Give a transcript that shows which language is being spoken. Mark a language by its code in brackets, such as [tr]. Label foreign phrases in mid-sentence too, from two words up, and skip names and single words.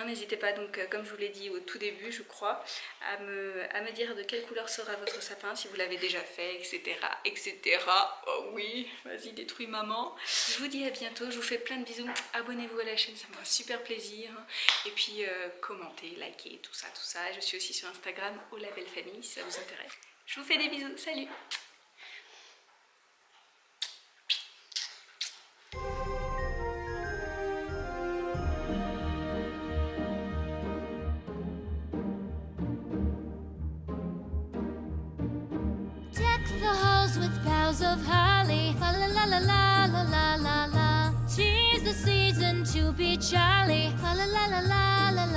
[fr] N'hésitez pas, donc comme je vous l'ai dit au tout début je crois, à me dire de quelle couleur sera votre sapin, si vous l'avez déjà fait, etc. etc. Oh oui, vas-y détruis maman. Je vous dis à bientôt, je vous fais plein de bisous. Abonnez-vous à la chaîne, ça me fera super plaisir. Et puis commentez, likez, tout ça. Je suis aussi sur Instagram, au Label Famille, si ça vous intéresse. Je vous fais des bisous, salut. [en] The halls with boughs of holly, fa la la la la la la la la. 'Tis the season to be jolly, fa la la la la.